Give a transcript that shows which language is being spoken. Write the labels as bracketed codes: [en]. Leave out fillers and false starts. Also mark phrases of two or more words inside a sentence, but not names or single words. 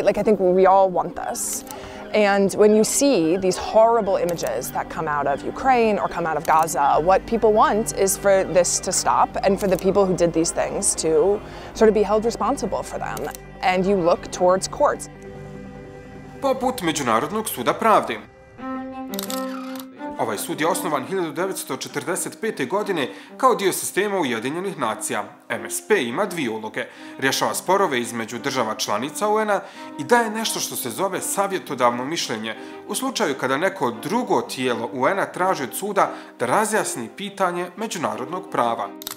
[en] Like, I think we all want this. And when you see these horrible images that come out of Ukraine or come out of Gaza, what people want is for this to stop and for the people who did these things to sort of be held responsible for them. And you look towards courts. [bs] Poput Međunarodnog suda pravde. Ovaj sud je osnovan 1945. godine kao dio sistema Ujedinjenih nacija. MSP ima dvije uloge. Rješava sporove između država članica UN-a i daje nešto što se zove savjetodavno mišljenje u slučaju kada neko drugo tijelo UN-a traži od suda da razjasni pitanje međunarodnog prava.